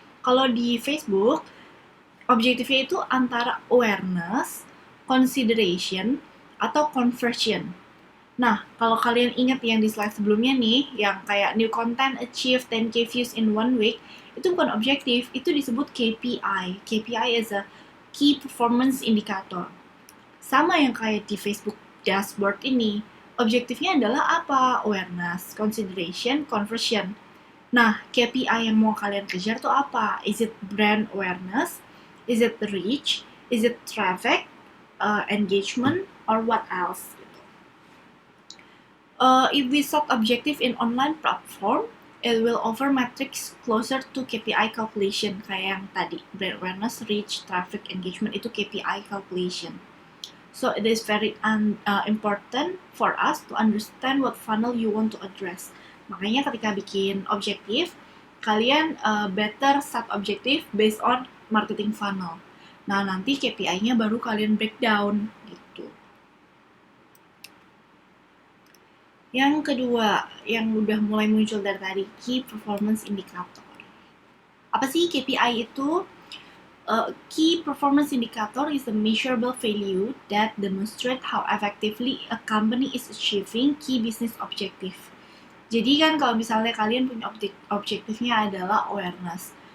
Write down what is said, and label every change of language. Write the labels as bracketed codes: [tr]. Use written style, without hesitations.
[id] Kalau di Facebook, objektifnya itu antara awareness, consideration, atau conversion. Nah, kalau kalian ingat yang di slide sebelumnya nih, yang kayak [en] new content achieve 10k views in 1 week, [id] itu bukan objektif, itu disebut KPI. [en] KPI is a key performance indicator. [id] Sama yang kayak di Facebook dashboard ini, objektifnya adalah apa? [en] Awareness, consideration, conversion. [id] Nah, KPI yang mau kalian kejar tuh apa? [en] Is it brand awareness? Is it reach? Is it traffic? Engagement? Or what else? If we set objective in online platform, it will offer metrics closer to KPI calculation [id] kayak yang tadi, [en] brand awareness, reach, traffic, engagement itu KPI calculation. So it is very important for us to understand what funnel you want to address. [id] Makanya ketika bikin objektif, kalian better set objektif [en] based on marketing funnel. [id] Nah, nanti KPI-nya baru kalian breakdown gitu. Yang kedua, yang udah mulai muncul dari tadi, Key Performance Indicator. Apa sih KPI itu? [en] Key Performance Indicator is a measurable value that demonstrate how effectively a company is achieving key business objective. [id] Jadi kan kalau misalnya kalian punya objektifnya adalah awareness.